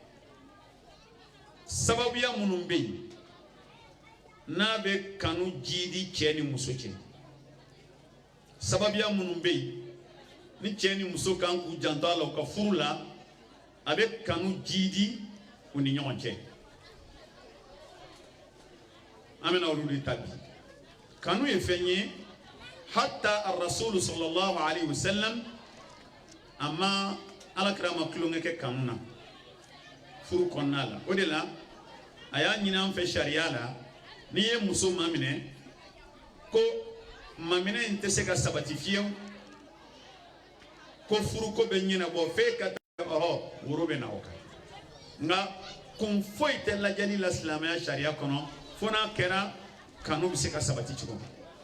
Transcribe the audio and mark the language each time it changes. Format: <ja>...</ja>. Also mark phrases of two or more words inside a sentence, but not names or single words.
<bm>sababuya minnu bɛ yen n'a bɛ kanu jidi cɛ ni muso cɛ sababuya minnu bɛ yen ni cɛ ni muso kan k'u janto a la u ka furu la a bɛ kanu jidi u ni ɲɔgɔn cɛ an bɛna olu de ta bi kanu ye fɛn ye</bm> <ar>حتى الرسول صلى الله عليه وسلم</ar> <bm>a ma alakira ma tulonkɛ kɛ kanu na furu kɔnɔna la o de la a y'a ɲini an fɛ sariya la n'i ye muso maminɛ ko maminɛ in tɛ se ka sabati fiyewu ko furu ko bɛ ɲɛnabɔ f'e ka taa woro bɛ na o kan nka kun foyi tɛ lajɛli la silamɛya sariya kɔnɔ fo n'a kɛra kanu bɛ se ka sabati cogo min</bm>